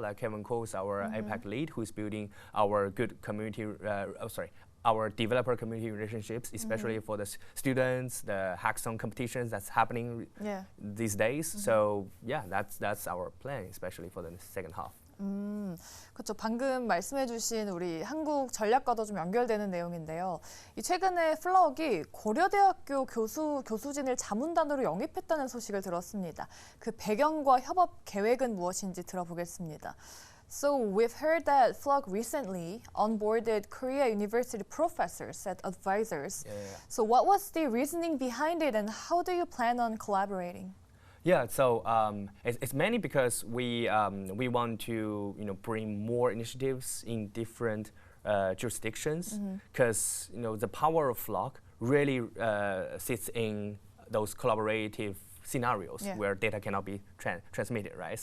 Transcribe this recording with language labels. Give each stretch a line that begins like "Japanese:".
English: Like Kevin Coles, our APAC lead, who's building our good community. Our developer community relationships, especially for the students, the hackathon competitions that's happening these days. So yeah, that's our plan, especially for the second half.
Korean: 그렇죠. 방금 말씀해주신 우리 한국 전략과도 좀 연결되는 내용인데요. 최근에 플럭이 고려대학교 교수진을 자문단으로 영입했다는 소식을 들었습니다. 그 배경과 협업 계획은 무엇인지 들어보겠습니다.
English: So we've heard that FLock recently onboarded Korea University professors as advisors. So what was the reasoning behind it, and how do you plan on collaborating? Yeah, so it's mainly because we want to bring more initiatives in different jurisdictions, because the power of FLock really sits in those collaborative scenarios where data cannot be transmitted, right?